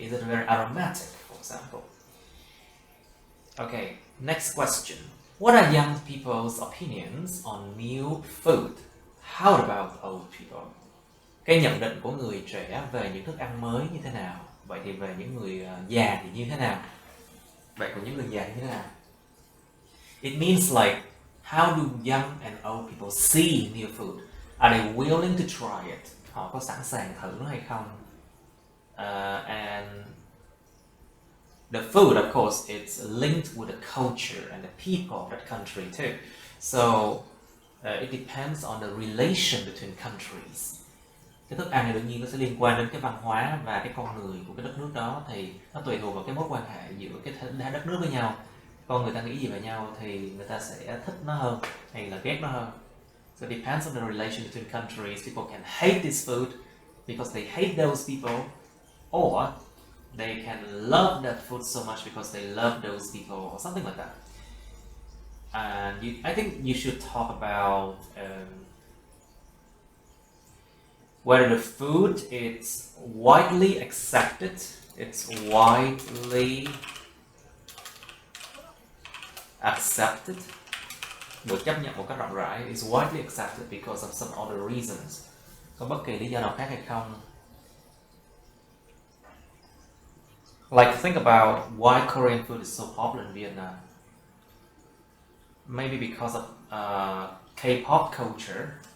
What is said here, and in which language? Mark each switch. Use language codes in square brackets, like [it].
[en] Is it very aromatic, for example? Okay, next question. What are young people's opinions on new food? How about old people? [vi] Cái nhận định của người trẻ về những thức ăn mới như thế nào? Vậy thì về những người già thì như thế nào? Vậy của những người già như thế nào? [en] It means like, how do young and old people see new food? Are they willing to try it? [vi] Họ có sẵn sàng thử nó hay không? [en] And the food, of course, it's linked with the culture and the people of that country too. So it depends on the relation between countries. [vi] Cái thức ăn này đương nhiên nó sẽ liên quan đến cái văn hóa và cái con người của cái đất nước đó, thì nó tùy thuộc vào cái mối quan hệ giữa cái đất nước với nhau. Con người ta nghĩ gì về nhau thì người ta sẽ thích nó hơn hay là ghét nó hơn. [en] So it depends on the relation between countries. People can hate this food because they hate those people, or they can love that food so much because they love those people, or something like that. And I think you should talk about whether the food is widely accepted. It's widely accepted. [vi] Được chấp nhận một cách rộng rãi. [en] It's widely accepted because of some other reasons. [vi] Có bất kỳ lý do nào khác hay không? [en] Like, think about why Korean food is so popular in Vietnam. Maybe because of K-pop culture.